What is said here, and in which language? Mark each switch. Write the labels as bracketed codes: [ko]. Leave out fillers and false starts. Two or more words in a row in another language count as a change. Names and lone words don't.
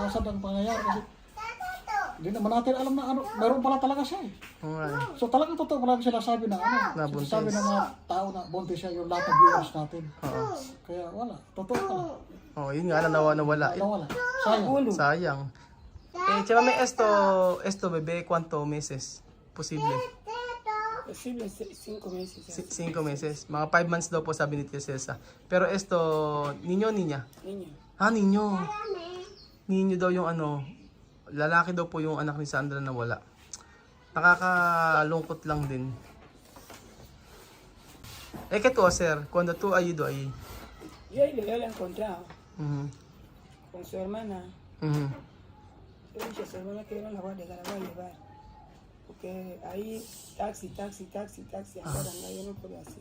[tl] Kaya nakasad ang pangyayari kasi Hindi naman natin alam na ano, meron pala talaga siya eh. Oo nga eh. So talagang totoo pala sila sabi na ano, Nabuntis. sabi ng mga tao na buntis siya yung lahat ng viewers natin. Oo. Kaya wala, totoo pala. Oh, yun nga, nawala. Nawala. Sayang. [es] Uno. Sayang. Chama, may esto bebé, ¿cuánto meses? Posible. Posible 5 meses. 5 meses. [tl] Mga 5 months daw po sabi ni Tia Cesa. [es] Pero esto, niño o niña? Niño. Ah, niño. [tl] Niño daw yung ano, lalaki daw po yung anak ni Sandra na wala. Nakakalungkot lang din. [es] ¿Qué tú hacer cuando tú has ido ahí? Yo la he encontrado Mhm. con su hermana. Mhm. Yo le dije a su hermana que yo no la voy a dejar, la voy a llevar. Porque ahí taxi, ahora no, yo no puedo así.